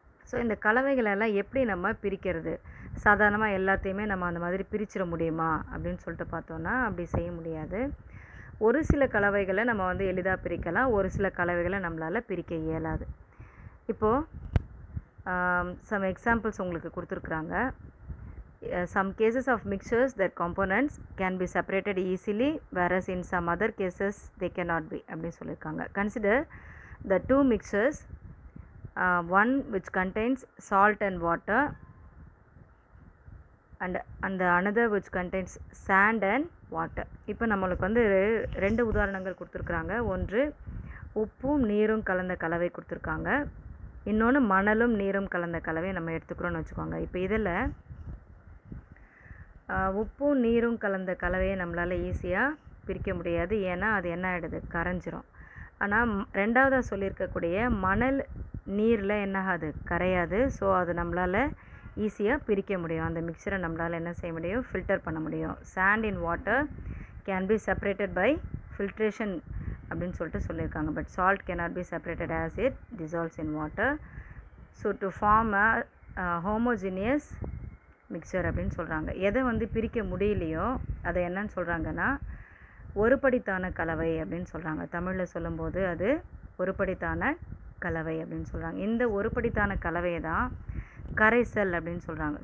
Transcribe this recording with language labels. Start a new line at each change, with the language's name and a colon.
Tamil: So இந்த கலவைகளெல்லாம் எப்படி நம்ம பிரிக்கிறது? சாதாரணமாக எல்லாத்தையுமே நம்ம அந்த மாதிரி பிரிச்சிட முடியுமா அப்படின்னு சொல்லிட்டு பார்த்தோன்னா அப்படி செய்ய முடியாது. ஒரு சில கலவைகளை நம்ம எளிதாக பிரிக்கலாம், ஒரு சில கலவைகளை நம்மளால் பிரிக்க இயலாது. இப்போது
English: some examples
Tamil: உங்களுக்கு கொடுத்துருக்குறாங்க.
English: some cases of mixtures that components can be separated easily, whereas in some other cases they cannot be
Tamil: அப்படின்னு சொல்லியிருக்காங்க.
English: Consider the 2 mixtures, one which contains salt and water and the another which contains sand and water.
Tamil: இப்போ நம்மளுக்கு 2 உதாரணங்கள் கொடுத்துருக்குறாங்க. ஒன்று உப்பும் நீரும் கலந்த கலவை கொடுத்துருக்காங்க, இன்னொன்று மணலும் நீரும் கலந்த கலவை நம்ம எடுத்துக்கிறோன்னு வச்சுக்கோங்க. இப்போ இதில் உப்பும் நீரும் கலந்த கலவையை நம்மளால் ஈஸியாக பிரிக்க முடியாது, ஏன்னா அது என்ன ஆகிடுது, கரைஞ்சிரும். ஆனால் ரெண்டாவதாக சொல்லியிருக்கக்கூடிய மணல் நீரில் என்ன ஆகாது, கரையாது. ஸோ அது நம்மளால் ஈஸியாக பிரிக்க முடியும். அந்த மிக்சரை நம்மளால் என்ன செய்ய முடியும், ஃபில்டர் பண்ண முடியும்.
English: sand in water can be separated by filtration
Tamil: அப்படின்னு சொல்லிட்டு சொல்லியிருக்காங்க.
English: But salt cannot be separated as it dissolves in water. So to form a homogeneous mixture
Tamil: அப்படின்னு சொல்கிறாங்க. எதை பிரிக்க முடியலையோ அதை என்னன்னு சொல்கிறாங்கன்னா ஒருபடித்தான கலவை அப்படின்னு சொல்கிறாங்க. தமிழில் சொல்லும்போது அது ஒருபடித்தான கலவை அப்படின்னு சொல்கிறாங்க. இந்த ஒருபடித்தான கலவையை தான் கரைசல் அப்படின்னு சொல்கிறாங்க.